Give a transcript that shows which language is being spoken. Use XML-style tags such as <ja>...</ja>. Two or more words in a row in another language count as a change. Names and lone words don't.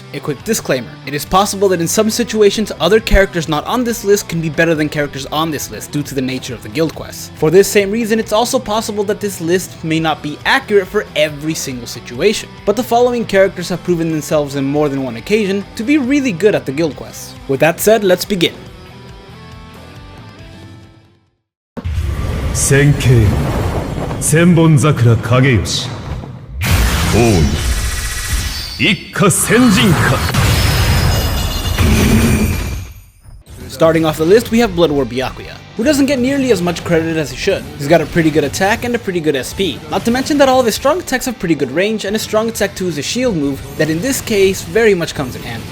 <en>A quick disclaimer, it is possible that in some situations other characters not on this list can be better than characters on this list due to the nature of the guild quests. For this same reason, it's also possible that this list may not be accurate for every single situation. But the following characters have proven themselves in more than one occasion to be really good at the guild quests. With that said, let's begin. 千景千本桜影吉王位一家先陣か Starting off the list, we have Blood War Byakuya, who doesn't get nearly as much credit as he should. He's got a pretty good attack and a pretty good SP. Not to mention that all of his strong attacks have pretty good range, and his strong attack 2 is a shield move that in this case very much comes in handy.</en>